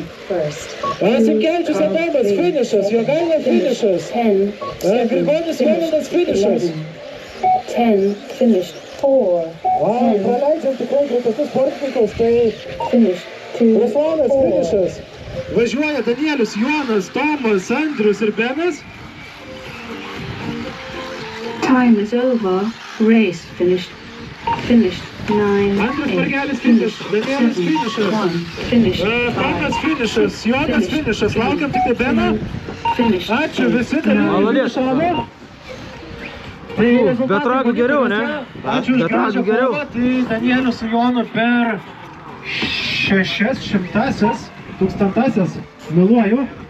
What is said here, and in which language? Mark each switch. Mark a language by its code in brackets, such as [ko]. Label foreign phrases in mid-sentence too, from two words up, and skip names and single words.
[lt] Simkevičius Adomas finišas, Jogaila finišas, Grigonis Jovaldas finišas. [en] 10 finished. 4 [lt] Praleidžiam tikrai greitesnius sportininkus, tai [en] finished. 2 [lt] Ruslanas finišas. Važiuoja Danielius, Jonas, Tomas, Andrius ir Benas. [en] Time is over. Race finished. Finished. 9 Andrius 8 [lt] Margelis finiš, Danielius finišas. [en] 1 finished. [lt] Tomas finišas, Jonas finišas, laukiam tik tai Beną. [en] Finished. [lt] Ačiū visi dalyviai finišavo. Be tragių geriau, ne? Ačiū už gražią kovą, tai Danielius su Jonu per 600 tūkstantasias meluoju.